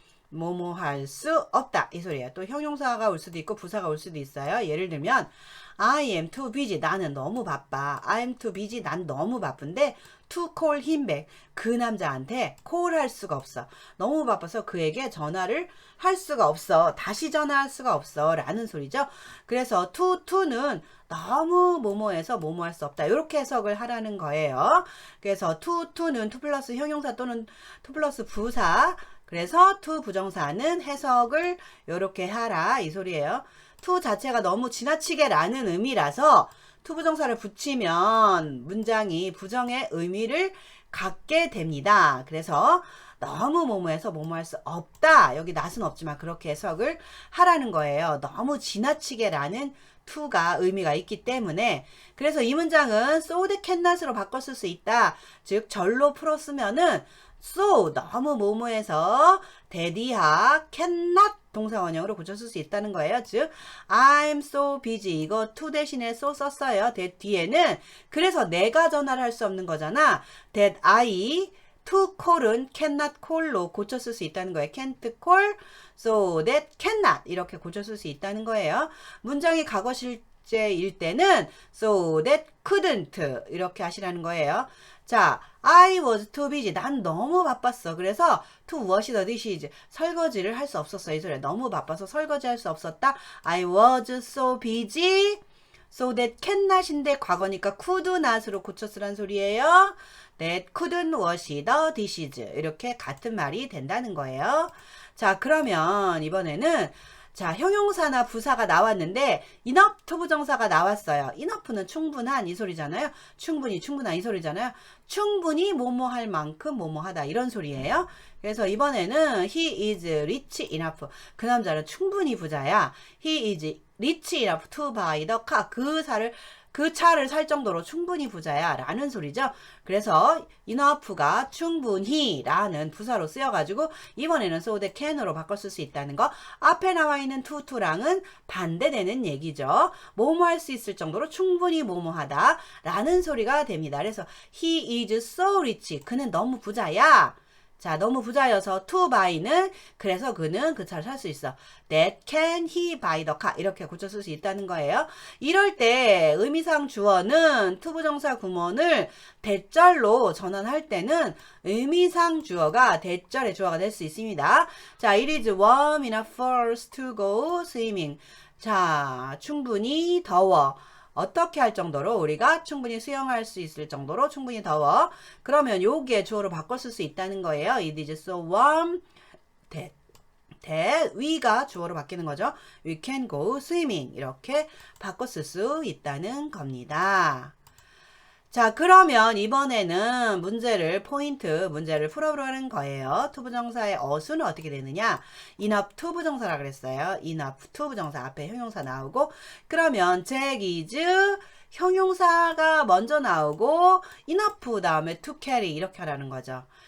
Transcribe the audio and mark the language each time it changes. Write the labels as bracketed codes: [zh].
[ko] 뭐뭐 할 수 없다 이 소리예요. 또 형용사가 올 수도 있고 부사가 올 수도 있어요. [en] 예를 들면 I am too busy. [ko] 나는 너무 바빠. [en] I am too busy. [ko] 난 너무 바쁜데 [en] to call him back. [ko] 그 남자한테 call 할 수가 없어. 너무 바빠서 그에게 전화를 할 수가 없어. 다시 전화할 수가 없어. 라는 소리죠. 그래서 to는 너무 뭐뭐해서 뭐뭐 할 수 없다. 이렇게 해석을 하라는 거예요. 그래서 to는 to 플러스 형용사 또는 to 플러스 부사. 그래서 to 부정사는 해석을 이렇게 하라 이 소리예요. to 자체가 너무 지나치게 라는 의미라서 to 부정사를 붙이면 문장이 부정의 의미를 갖게 됩니다. 그래서 너무 뭐뭐해서 뭐뭐할 수 없다. 여기 낫은 없지만 그렇게 해석을 하라는 거예요. 너무 지나치게 라는 to가 의미가 있기 때문에 그래서 이 문장은 so that cannot으로 바꿨을 수 있다. 즉 절로 풀었으면은 so 너무 뭐뭐해서 대디하 cannot 동사원형으로 고쳤을 수 있다는 거예요. 즉 [en] I'm so busy [ko] 이거 to 대신에 so 썼어요. that 뒤에는 그래서 내가 전화를 할 수 없는 거잖아. that I to call은 cannot call로 고쳤을 수 있다는 거예요. can't call so that cannot 이렇게 고쳤을 수 있다는 거예요. 문장이 과거 실제일 때는 so that couldn't 이렇게 하시라는 거예요. [en] 자, I was too busy. [ko] 난 너무 바빴어. 그래서 [en] to wash the dishes. [ko] 설거지를 할 수 없었어. 이 소리야. 너무 바빠서 설거지 할 수 없었다. [en] I was so busy. So that cannot인데 과거니까 could not으로 고쳤으란 소리예요. That couldn't wash the dishes. [ko] 이렇게 같은 말이 된다는 거예요. 자, 그러면 이번에는 자, 형용사나 부사가 나왔는데 enough to 부정사가 나왔어요. enough는 충분한 이 소리잖아요. 충분한 이 소리잖아요. 충분히 뭐뭐 할 만큼 뭐뭐 하다 이런 소리예요. 그래서 이번에는 [en] he is rich enough. [ko] 그 남자는 충분히 부자야. [en] he is rich enough to buy the car. [ko] 그 차를 살 정도로 충분히 부자야 라는 소리죠. 그래서 enough가 충분히 라는 부사로 쓰여가지고 이번에는 so that can으로 바꿨을 수 있다는 거. 앞에 나와 있는 to랑은 반대되는 얘기죠. 뭐뭐 할 수 있을 정도로 충분히 뭐뭐 하다 라는 소리가 됩니다. 그래서 [en] he is so rich. [ko] 그는 너무 부자야. 자, 너무 부자여서 to buy는 그래서 그는 그 차를 살 수 있어. [en] That can he buy the car. [ko] 이렇게 고쳤을 수 있다는 거예요. 이럴 때 의미상 주어는 to 부정사 구문을 대절로 전환할 때는 의미상 주어가 대절의 주어가 될 수 있습니다. [en] 자, it is warm enough for us to go swimming. [ko] 자, 충분히 더워. 어떻게 할 정도로 우리가 충분히 수영할 수 있을 정도로 충분히 더워. 그러면 요게 주어로 바꿨을 수 있다는 거예요. [en] It is so warm that we가 [ko] 주어로 바뀌는 거죠. [en] We can go swimming [ko] 이렇게 바꿨을 수 있다는 겁니다. 자, 그러면 이번에는 문제를 풀어보려는 거예요. to 부정사의 어수는 어떻게 되느냐? enough to 부정사라 그랬어요. enough to 부정사 앞에 형용사 나오고 그러면 Jack is 형용사가 먼저 나오고 enough 다음에 to carry 이렇게 하라는 거죠.